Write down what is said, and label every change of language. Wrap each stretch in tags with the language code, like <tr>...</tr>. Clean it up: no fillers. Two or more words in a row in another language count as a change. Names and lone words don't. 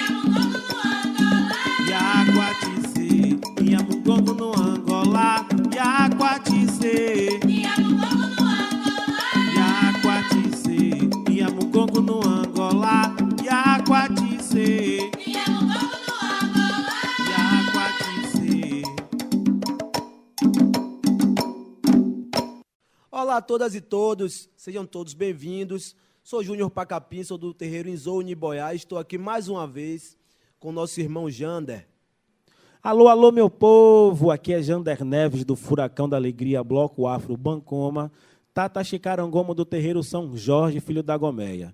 <kmb>Yaquatice, Iamugongo no Angola, Yaquatice. Yaquatice, Iamugongo no Angola, Yaquatice. Yaquatice.</kmb> <pt>Olá a todas e todos, sejam todos bem-vindos. Sou Júnior Pacapim, sou do terreiro Inzou Niboiá. Estou aqui mais uma vez com nosso irmão Jander. Alô, alô, meu povo, aqui é Jander Neves, do Furacão da Alegria, Bloco Afro Bancoma, Tata Chicarangomo do terreiro São Jorge, filho da Gomeia.</pt>